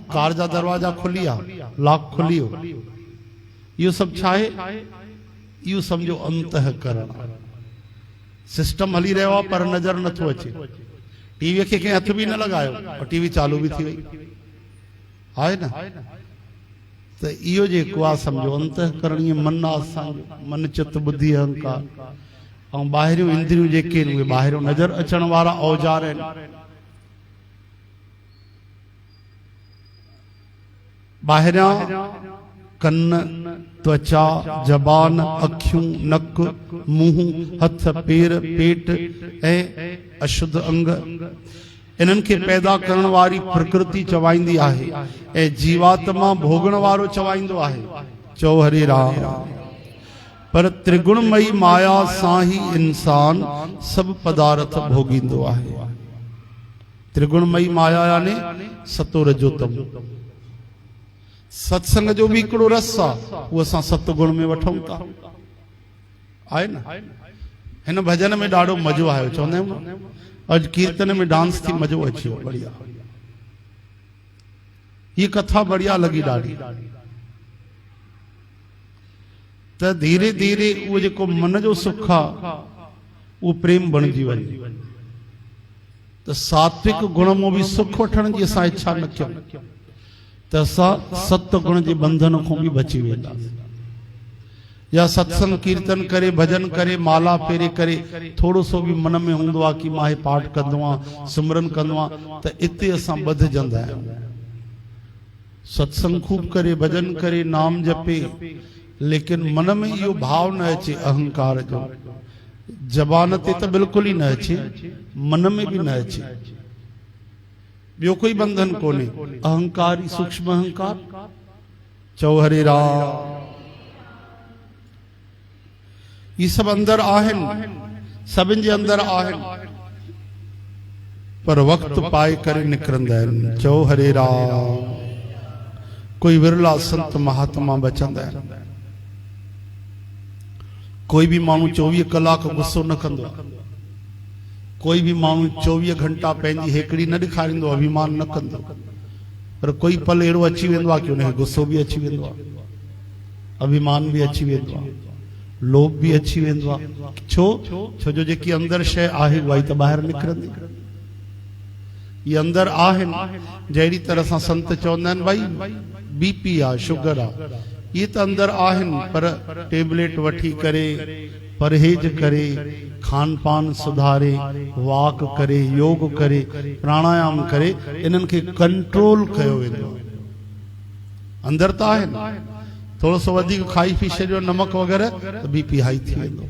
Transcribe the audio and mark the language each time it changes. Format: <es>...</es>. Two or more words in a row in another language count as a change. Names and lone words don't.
<sd>कार जा दरवाजा खुली आहे, लॉक खुली वियो। इहो सभु छा आहे? इहो सम्झो अंतःकरण। सिस्टम हली रहियो आहे पर नज़र नथो अचे। टीवीअ खे कंहिं हथ भी न लॻायो और टीवी चालू भी थी वई, आहे न? त इहो जेको आहे सम्झो अंतःकरण, इहो मन आहे असांजो, मन चित्त बुद्धि अहंकार। ऐं ॿाहिरियूं इंद्रियूं जेके आहिनि उहे ॿाहिरियों नज़र अचण वारा औजार आहिनि। ॿाहिरियां कन त्वचा जबान अखियूं नक मुंह हथ पेर पेट ऐं अशुद्ध अंग, इन्हनि खे पैदा करण वारी प्रकृति चवाईंदी आहे ऐं जीवात्मा भोगण वारो चवाईंदो आहे। चओ हरे राम। पर त्रिगुणमयी माया सां ही इंसान सब पदार्थ भोगींदो आहे। त्रिगुणमयी माया यानी सतो रजो तमो। सत्संग जो भी हिकिड़ो रस आहे, उहो असां सतगुण में वठूं था, आहे न? हिन भजन में ॾाढो मज़ो आयो, चवंदा आहियूं न अॼु कीर्तन में डांस थी मज़ो अची वियो, बढ़िया।</sd> <hi>ये कथा बढ़िया लगी ॾाढी।</hi> <sd>त धीरे धीरे उहो जेको मन जो सुख आहे उहो प्रेम बणिजी वञे। त सात्विक गुण में भी सुख वठण जी असां इच्छा न कयूं त असां सत गुण जे बंधन खां भी बची वेंदासीं। या सत्संग कीर्तन करे, भजन करे, माला फेरे करे, थोड़ो सो भी मन में हूंदो आहे कि मां पाठ कंदो आहियां, सिमरन कंदो आहियां, त इते असां ॿधजंदा आहियूं। सत्संग खूब करे, भजन करे, नाम जपे, लेकिन मन में इहो भाव न अचे अहंकार जो। जबान ते तो बिल्कुल ही न अचे, मन में भी न अचे। ॿियो कोई बंधन कोने, अहंकार ही सूक्ष्म अहंकार। चओ हरे राम। ये सब अंदर आहिन, सभिनि जे अंदर आहिन, पर वक्त पाए करे निकरंदा आहिनि। चओ हरे राम। कोई विरला संत महात्मा बचंदा आहिनि। कोई भी माण्हू 24 कलाक गुस्सो न कंदो आहे। कोई भी माण्हू 24 घंटा पंहिंजी हेकड़ी न ॾेखारींदो, अभिमान न कंदो। पर कोई पल अहिड़ो अची वेंदो आहे कि उनखे गुस्सो भी अची वेंदो आहे, अभिमान भी अची वेंदो आहे, लोभ भी अची वेंदो आहे। छो जो जेकी अंदर शइ आहे उहा ई त ॿाहिरि निकिरंदी। ये अंदर आहिनि। जहिड़ी तरह सां संत चवंदा आहिनि भाई बीपी आहे, शुगर आहे, ये तो अंदर आहिन, पर टेबलेट वठी करे, परहेज करे, खान पान सुधारे, वाक करे, योग करे, प्राणायाम करे, इन्हनि खे कंट्रोल कयो वेंदो। अंदर तो आहिन, थोड़ो सो वधीक खाई पी छॾियो नमक वग़ैरह तो बीपी हाई थी वेंदो।</sd>